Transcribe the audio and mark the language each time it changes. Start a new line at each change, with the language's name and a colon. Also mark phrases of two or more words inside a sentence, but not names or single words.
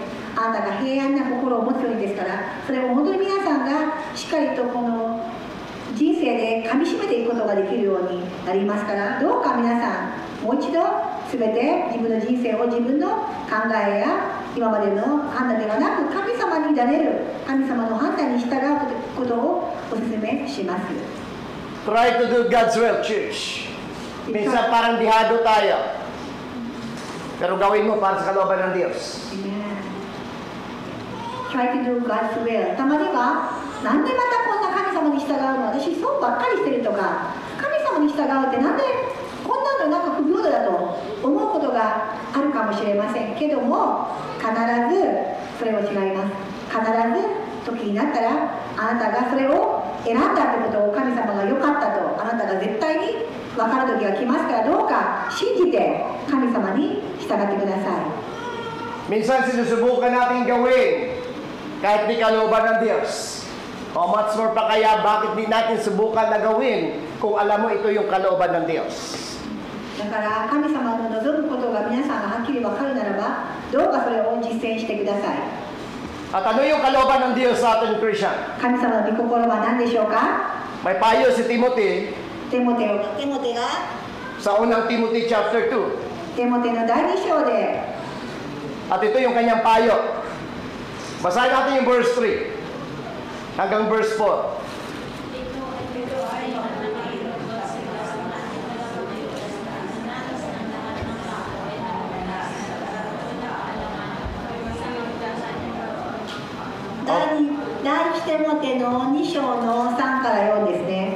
Japanese: あなたが平安な心を持つようにですから、それを本当に皆さんがしっかりとこの人生でかみしめていくことができるようになりますから、どうか皆さんもう一度全て自分の人生を自分の考えや今までの判断ではなく神様に委ねる、神様の判断に従うことをお勧めします。
English: Try to do God's will, church.
Filipino: Minsan parang dihado tayo. Pero gawin mo para sa kalooban ng Diyos.
English: Try to do God's will.
Japanese: たまには、なんでまたこんな神様に従うの、私そうばっかりしてるとか、神様に従うってなんでこんなのなんか不平等だと思うことがあるかもしれませんけども、必ずそれは違います。必ず時になったらあなたがそれを選んだってことを神様が良かったとあなたが絶対に分かる時が来ますから、どうか信じて神様に従ってください。
Filipino: Minsan sinusubukan natin gawin kahit di kalooban ng Diyos. O
English: much more
Filipino: pa kaya bakit di natin subukan na gawin kung alam mo ito yung kalooban ng Diyos.
Japanese: だから神様の望むことが皆さんがはっきり分かるならば、どうかそれを実践してください。
Filipino: At ano yung kalooban ng Diyos sa atin, Christian?
Japanese: 神様の御心は何でしょうか？
Filipino: May payo si Timothy
Japanese: テモテが
Filipino: sa unang Timothy chapter 2.
Japanese: テモテの第2章で
Filipino: At ito yung kanyang payo. Basahin natin yung verse 3 hanggang verse 4.
Japanese: 第一テモテの2章の3から4ですね。